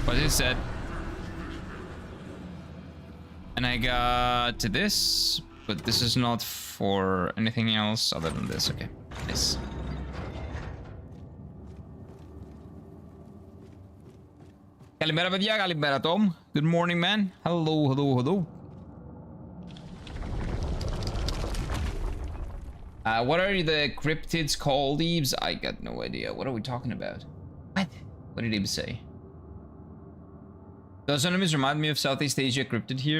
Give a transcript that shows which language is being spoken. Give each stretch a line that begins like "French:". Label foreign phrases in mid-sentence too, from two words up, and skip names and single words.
English: said. And I got to this, but this is not for anything else other than this. Okay, nice.
Greek: Καλημέρα παιδιά, καλημέρα Tom.
English: Good morning man. Hello, hello, hello. What are the cryptids called, Eves? I got no idea. What are we talking about? What? What did Eves say? Those enemies remind me of Southeast Asia cryptid here.